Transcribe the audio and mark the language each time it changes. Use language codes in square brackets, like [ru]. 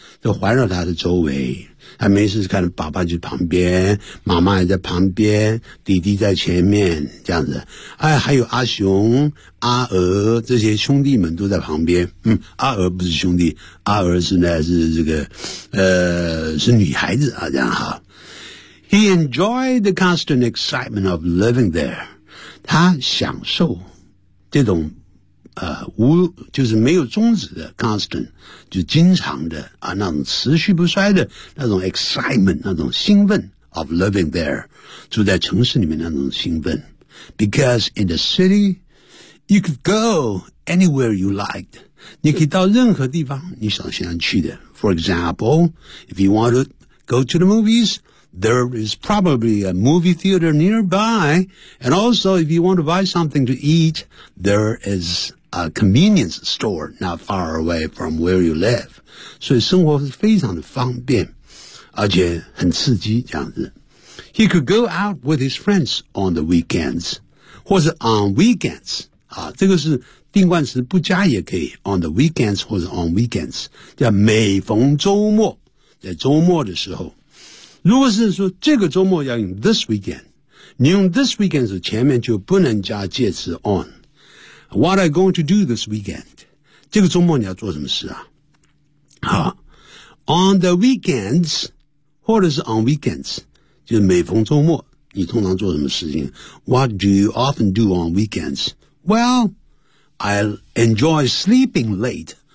[zh] 就环绕他的周围，他没事看爸爸就旁边，妈妈也在旁边，弟弟在前面这样子。哎，还有阿雄、阿娥这些兄弟们都在旁边。嗯，阿娥不是兄弟，阿娥是呢是这个，是女孩子啊，这样哈。 [en] He enjoyed the constant excitement of living there. [zh] 他享受这种无就是没有终止的 [en] constant [zh] 就经常的啊那种持续不衰的那种 [en] excitement [zh] 那种兴奋 [en] of living there [zh] 住在城市里面那种兴奋 [en] because in the city you could go anywhere you liked [zh] 你可以到任何地方你想想去的 [en] for example if you want to go to the moviesThere is probably a movie theater nearby. And also, if you want to buy something to eat, there is a convenience store not far away from where you live. [zh] 所以生活是非常的方便，而且很刺激这样子。 [en] He could go out with his friends on the weekends. [zh] 或是 [en] on weekends. [zh] 啊，这个是定冠词不加也可以 [en] on the weekends [zh] 或是 on weekends. 叫每逢周末，在周末的时候。如果是说这个周末要用 this weekend, 你用 this weekend 是前面就不能加介词 on. [en] What are you going to do this weekend? [zh] 这个周末你要做什么事啊？好 , [en] on the weekends, [zh] 或者是 on weekends, 就是每逢周末你通常做什么事情 ? [en] What do you often do on weekends? Well, I enjoy sleeping late.